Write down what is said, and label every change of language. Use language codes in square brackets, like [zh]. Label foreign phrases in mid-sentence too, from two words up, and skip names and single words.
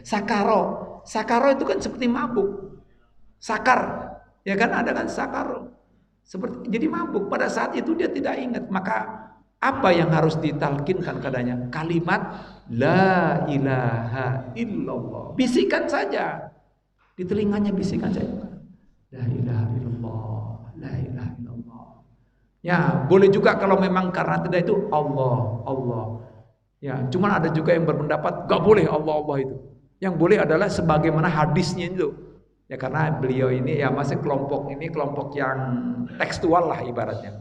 [id] Sakaro itu kan seperti mabuk. Sakar, ya kan ada kan sakaro. Seperti jadi mabuk. Pada saat itu dia tidak ingat. Maka apa yang harus ditalkinkan padanya? [ar] كلمة لا إله إلا الله. [id] Bisikan saja. Di telinganya bisikan saja. [ar] لا إله إلا الله. لا إله إلا الله. [id] Ya, boleh juga kalau memang karena tidak itu Allah. Ya, cuman ada juga yang berpendapat gak boleh Allah itu. Yang boleh adalah sebagaimana hadisnya itu. Ya karena beliau ini ya masih kelompok yang tekstual lah ibaratnya.